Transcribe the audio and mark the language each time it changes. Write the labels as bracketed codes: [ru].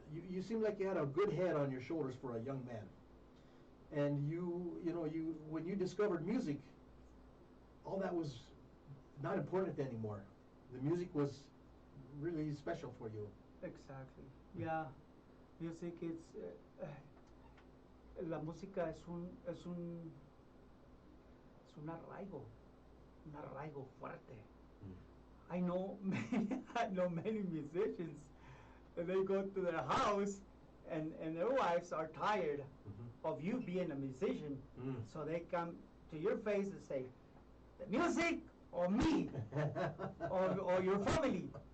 [en] You seemed like you had a good head on your shoulders for a young man. And you when you discovered music, all that was not important anymore. The music was really special for you. Exactly. Yeah. Music is [es] la música es un arraigo fuerte. [en] I know many musicians, and they go to their house and their wives are tired of you being a musician. So they come to your face and say, the music or me or your family.